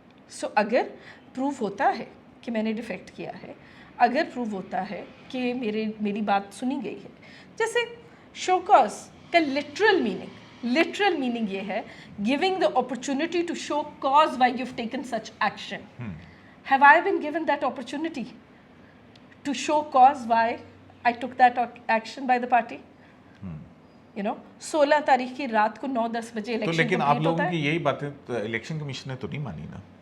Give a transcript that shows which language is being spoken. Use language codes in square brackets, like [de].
[ur] سو اگر پروف ہوتا ہے کہ میں نے ڈیفیکٹ کیا ہے, اگر پروف ہوتا ہے کہ میری بات سنی گئی ہے, جیسے شو کاز کا لٹرل میننگ یہ ہے [en] giving the opportunity to show cause why you've taken such action. Have I been given that opportunity to show cause why I took that action by the party? [ur] 16 تاریخ کی رات کو 9-10 بجے election. لیکن آپ لوگوں کی یہی باتیں الیکشن کمیشن نے تو نہیں مانی نا,